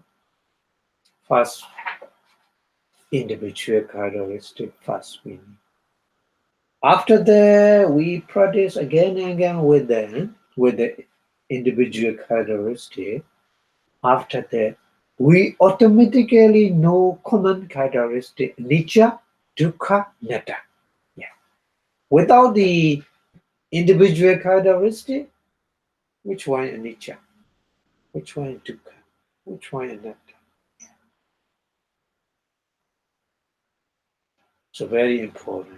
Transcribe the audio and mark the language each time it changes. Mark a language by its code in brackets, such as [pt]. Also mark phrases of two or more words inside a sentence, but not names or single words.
[en] First, individual characteristic first we need. After that, we practice again and again with the individual characteristic. After that, we automatically know common characteristic, [pi] anicca, dukkha, anatta. [en] Yeah. Without the individual characteristic, which one is anicca? Which one is dukkha? Which one is anatta? So very important.